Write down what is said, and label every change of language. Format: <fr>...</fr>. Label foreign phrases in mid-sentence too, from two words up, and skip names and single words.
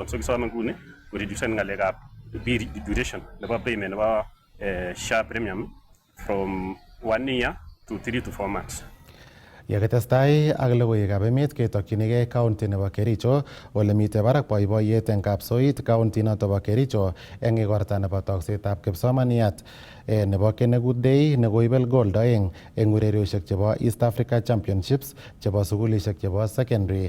<kln>So kisome nguni koreducen ng'alekab duration nebo payment nebo SHA</kln> <en>premium from 1 year to 3 to 4 months.</en> <kln>Yakitestai ak logoiwekab emet ketokyinigei county nebo Kericho ole mitei barak boiboiyet eng kapsoit county noto bo Kericho eng igorta nebo toksetab kipsomaniat nebo Kenegud Day nekoibel gold 2 eng ureriosiek chebo East Africa Championships chebo sukulisiek chebo secondary.</kln>